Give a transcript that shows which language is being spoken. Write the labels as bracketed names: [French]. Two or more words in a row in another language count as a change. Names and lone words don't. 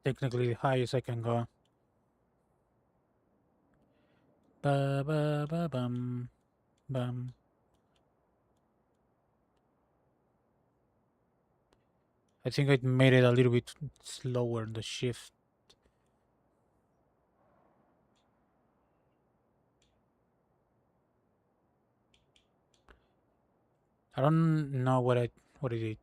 [English] Technically the highest I can go. Ba ba ba bum bum. I think I made it a little bit slower, the shift. I don't know what is it.